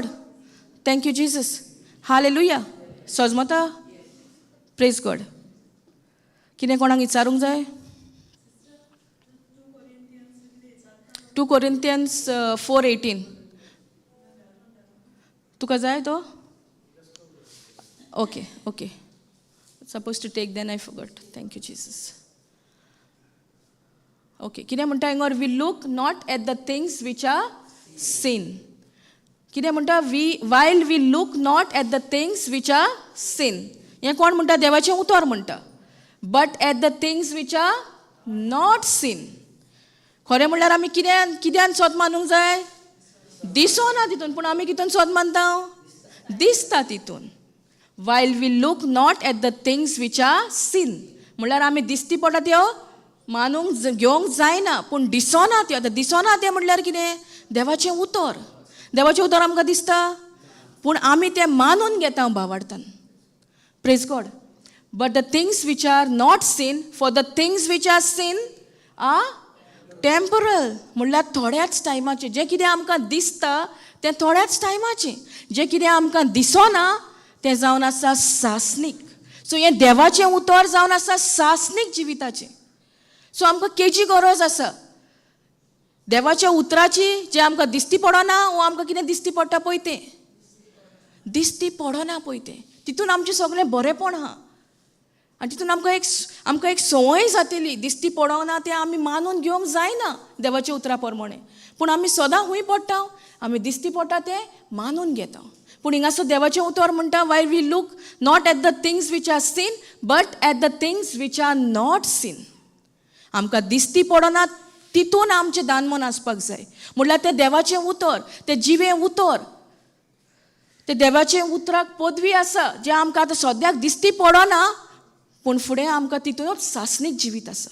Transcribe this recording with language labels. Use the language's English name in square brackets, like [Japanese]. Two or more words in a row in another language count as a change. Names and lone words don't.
[English] thank you Jesus. hallelujah. सजमता? praise God. [Konkani] कितें कोणाक विचारूंक जाय? [English] 2 Corinthians 4:18. [Konkani] तुका जाय तो? [English] ओके. suppose to take then I forgot. thank you Jesus. okay. [Konkani] कितें म्हणटा हिंगर? [English] we look not at the things which are seen. [Konkani] कितें म्हणटा? [English] while we look not at the things which are seen. [Konkani] हें कोण म्हणटा? देवाचें उतर म्हणटा. [English] but at the things which are not seen. [Konkani] खरें म्हणल्यार आमी कित्यान स्वत मानूंक जाय? दिसोना तितून, पूण आमी कितून स्वत मानता? दिसता तितून. [English] while we look not at the things which are seen. [Konkani] म्हणल्यार आमी दिसती पडटा त्यो मानूंक घेवंक जायना, पूण दिसोना त्यो. आतां दिसोना तें म्हणल्यार कितें? देवाचें उतर. देवाचें उतर आमकां दिसता, पूण आमी तें मानून घेता भावार्थान. [English] praise God. but the things which are not seen, for the things which are seen are temporal. [Konkani] म्हणल्यार थोड्याच टायमाचें. जें कितें आमकां दिसता तें थोड्याच टायमाचें. जें कितें आमकां दिसोना तें जावन आसा सासनीक. सो हें देवाचें उतर जावन आसा सासनीक जिविताचें. सो आमकां केची गरज आसा देवाच्या उतराची. जें आमकां दिसती पडना वो आमकां कितें दिसती पडटा पळय तें दिसती पडना पळय तें. तितून आमचें सगळें बरेंपण आहा. आनी तितून आमकां एक संवय जातली. दिसती पडना तें आमी मानून घेवंक जायना देवाच्या उतरा प्रमाणे, पूण आमी सदां खूंय पडटा? आमी दिसती पडटा तें मानून घेता. पूण हिंगासर देवाचें उतर म्हणटा [English] while we look not at the things which are seen but at the things which are not seen. [Konkani] आमकां दिसती पडना तितून आमचें दानमन आसपाक जाय. म्हणल्यार तें देवाचें उतर, तें जिवें उतर, तें देवाचें उतराक पदवी आसा जें आमकां आतां सद्याक दिसती पडना, पूण फुडें आमकां तितूनच सासनीक जिवीत आसा.